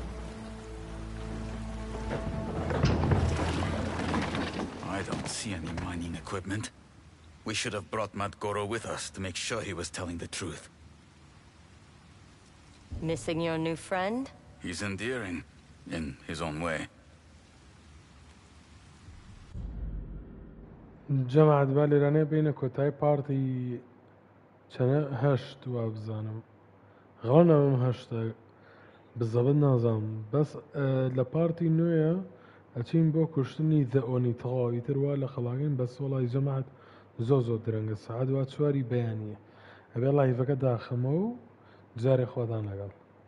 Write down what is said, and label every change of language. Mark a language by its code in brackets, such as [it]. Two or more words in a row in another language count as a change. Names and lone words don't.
[en] I don't see any mining equipment. We should have brought Madgoro with us to make sure he was telling the truth. Missing your new friend? He's endearing, in his own way. [ckb] جەماعەت با لێرانەیە بینە کۆتایی پارتی چەنە هەشت وا بزانم غەڵنەوەم هەشتە بزەبت نازانم بەس لە پارتی نوێیە ئەچین بۆ کوشتنی دەئۆنی تەواویتر وا لە خەڵاگەین بەس وەڵی جەماعەت زۆ درەنگە سەعات وا 4 بەیانیە ئەبێ لایڤەکە داخەمە و جارێ خۆتان لەگەڵ